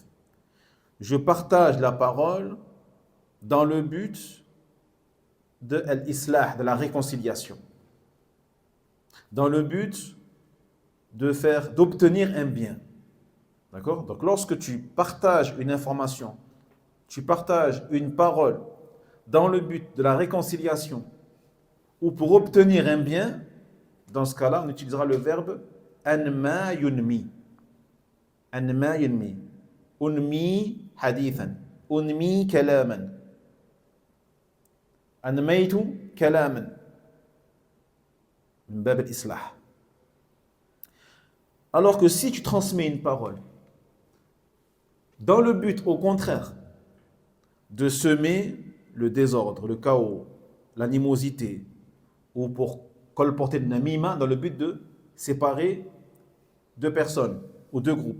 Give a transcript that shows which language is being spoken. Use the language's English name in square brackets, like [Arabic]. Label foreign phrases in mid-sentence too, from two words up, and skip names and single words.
[French] Je partage la parole dans le but de l'islah, de la réconciliation, dans le but d'obtenir un bien. D'accord? Donc lorsque tu partages une information, tu partages une parole dans le but de la réconciliation ou pour obtenir un bien, dans ce cas-là, on utilisera le verbe [Arabic] أنمى ينمي. أنمى ينمي. أنمي حديثا. أنمي كلاما. أنميت كلاما. من باب الإصلاح. [French] Alors que si tu transmets une parole dans le but, au contraire, de semer le désordre, le chaos, l'animosité, ou pour colporter le namima dans le but de séparer deux personnes ou deux groupes.